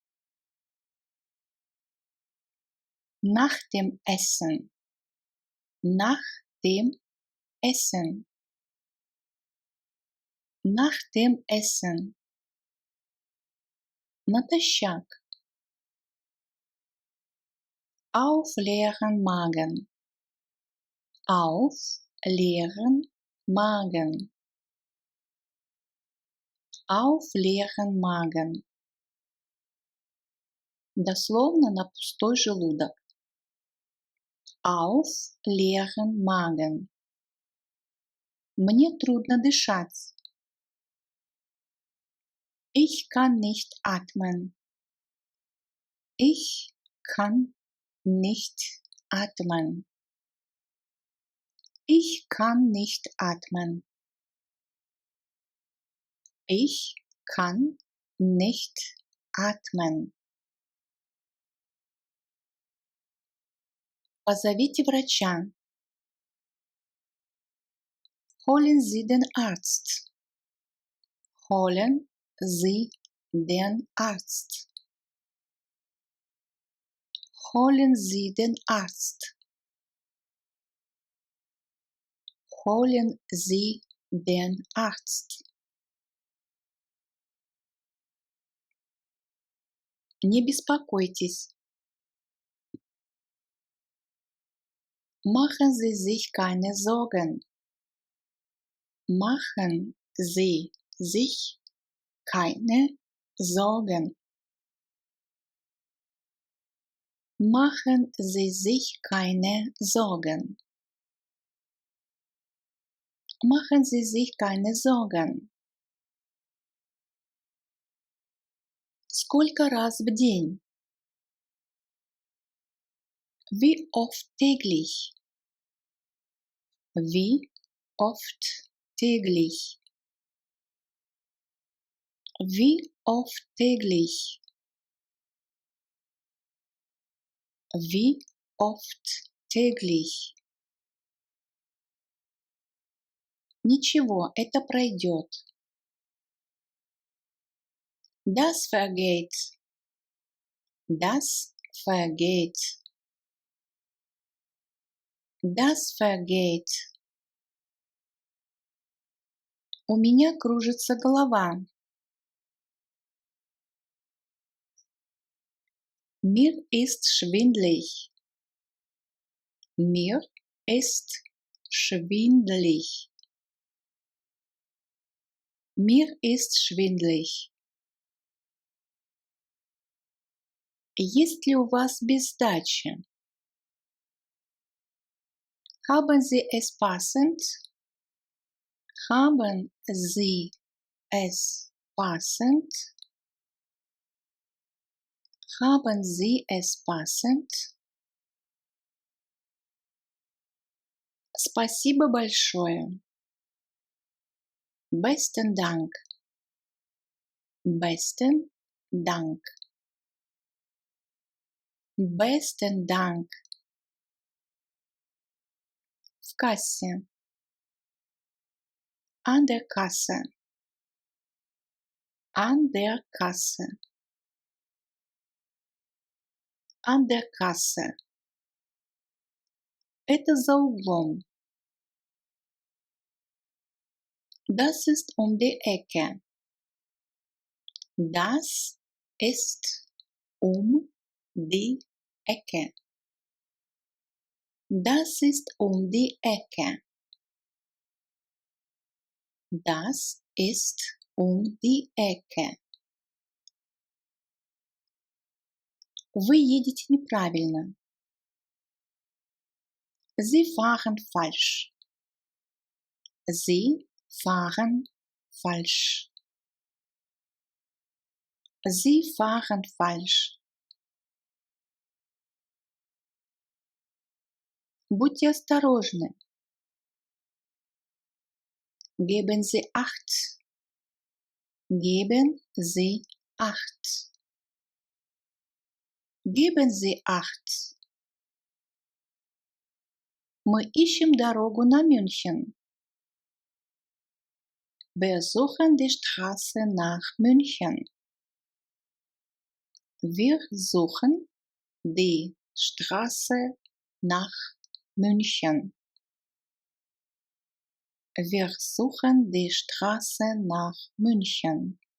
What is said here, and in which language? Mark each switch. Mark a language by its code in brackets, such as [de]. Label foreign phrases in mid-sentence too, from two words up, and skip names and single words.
[de] Nach dem Essen. Nach dem Essen. Nach dem Essen. Натощак. Auf leeren Magen. Auf leeren Magen. Auf leeren Magen. [ru] Дословно на пустой желудок. [de] Auf leeren Magen. [ru] Мне трудно дышать. [de] Ich kann nicht atmen. Ich kann nicht atmen. Ich kann nicht atmen. Ich kann nicht atmen. [ru] Позовите врача. [de] Holen Sie den Arzt. Holen Sie den Arzt. Holen Sie den Arzt. Holen Sie den Arzt. [ru] Не беспокойтесь. [de] Machen Sie sich keine Sorgen. Machen Sie sich keine Sorgen. Machen Sie sich keine Sorgen. Machen Sie sich keine Sorgen. [ru] Сколько раз в день? [de] Wie oft täglich? Wie oft täglich? Wie oft täglich? Wie oft täglich? [ru] Ничего, это пройдет. [de] Das vergeht. Das vergeht. Das vergeht. [ru] У меня кружится голова. [de] Mir ist schwindelig. Mir ist schwindelig. Mir ist schwindelig. [ru] Есть ли у вас без сдачи? [de] Haben Sie es passend? Haben Sie es passend? Haben Sie es passend? [ru] Спасибо большое. [de] Besten Dank. Besten Dank. Besten Dank. [ru] В кассе. [de] An der Kasse. An der Kasse. An der Kasse. [ru] Это за углом. [de] Das ist um die Ecke. Das ist um die Ecke. Das ist um die Ecke. Das ist um die Ecke. [ru] Вы едете неправильно. [de] Sie fahren falsch. Sie fahren falsch. Sie fahren falsch. [ru] Будьте осторожны. [de] Geben Sie Acht. Geben Sie Acht. Geben Sie Acht. [ru] Мы ищем дорогу на Мюнхен. [de] Wir suchen die Straße nach München. Wir suchen die Straße nach München. Wir suchen die Straße nach München.